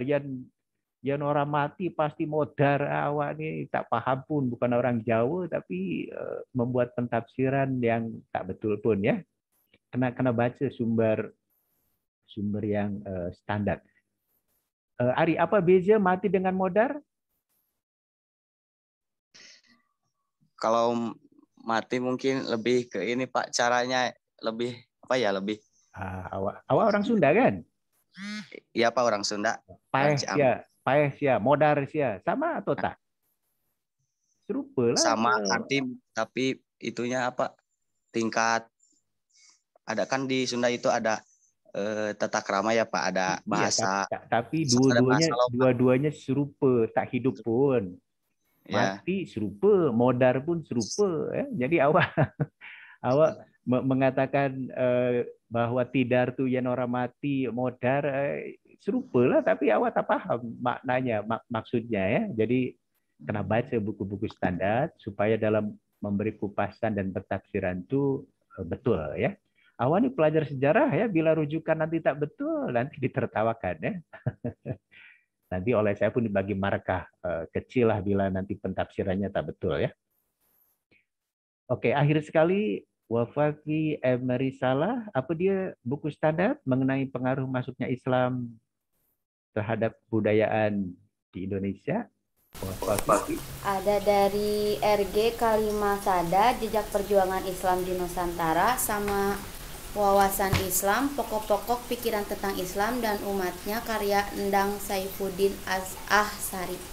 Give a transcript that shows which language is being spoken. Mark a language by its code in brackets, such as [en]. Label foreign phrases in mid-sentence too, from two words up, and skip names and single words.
[ms] Yang orang mati pasti modar. Awak ni tak faham pun, bukan orang Jawa, tapi membuat pentafsiran yang tak betul pun ya. Kena baca sumber yang standar. Ari, apa beza mati dengan modar? [id] Kalau mati mungkin lebih ke ini, Pak, caranya lebih lebih. [ms] Awak orang Sunda kan? [id] Iya, Pak, orang Sunda. [su] Paeh sia, modar sia. [ms] Sama atau tak? Serupa lah. [id] Sama arti, tapi itunya apa? Tingkat. Ada kan di Sunda itu ada tata krama ya, Pak, ada bahasa. [ms] Iya, tapi dua-duanya serupa, tak hidup pun. Mati serupa, modar pun serupa. Jadi awak mengatakan bahwa Tidar tu yang orang mati, modar serupa lah, tapi awak tak faham maknanya, maksudnya ya. Jadi kena baca buku-buku standar supaya dalam memberi kupasan dan pentafsiran itu betul ya. Awak ni pelajar sejarah ya, bila rujukan nanti tak betul nanti ditertawakan ya. Nanti oleh saya pun dibagi markah kecil lah bila nanti pentafsirannya tak betul ya. Oke, akhir sekali Wafafi Emerisalah, apa dia buku standar mengenai pengaruh masuknya Islam terhadap budayaan di Indonesia? Wafafi. [id] Ada dari RG Kalimasada, Jejak Perjuangan Islam di Nusantara, sama Wawasan Islam, Pokok-pokok Pikiran tentang Islam dan Umatnya, karya Endang Saifuddin Ahsari.